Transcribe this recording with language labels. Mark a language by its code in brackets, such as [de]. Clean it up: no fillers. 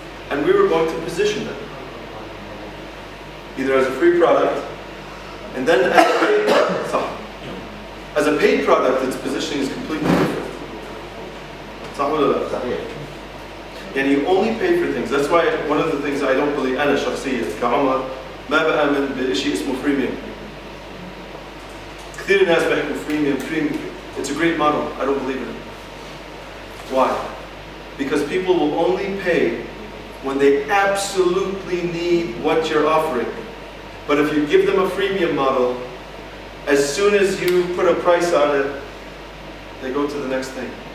[en] And we were going to position them either as a free product, and then as a paid product. As a paid product, its positioning is completely different. And you only pay for things. That's why one of the things I don't believe, [ar] أنا شخصيا كعمر ما بآمن بشيء اسمه [en] freemium. [ar] كثير ناس بيحكوا freemium. [en] It's a great model. I don't believe in it. Why? Because people will only pay when they absolutely need what you're offering. But if you give them a freemium model, as soon as you put a price on it, they go to the next thing.